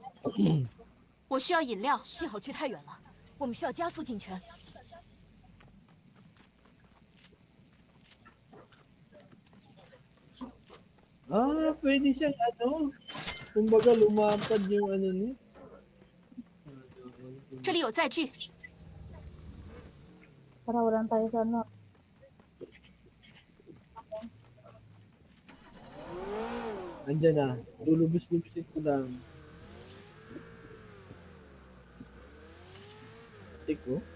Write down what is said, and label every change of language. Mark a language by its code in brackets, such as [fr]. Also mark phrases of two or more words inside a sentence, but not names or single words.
[zh] 我需要饮料，信号区太远了，我们需要加速进圈。 [tl] Ah, pwede siyang ano. Kumbaga lumapad yung ano niya. [zh] 这里有载具， [tl] Para walang tayo sa ano. Andyan na. Lulubos-lubusin ko lang. Tiko.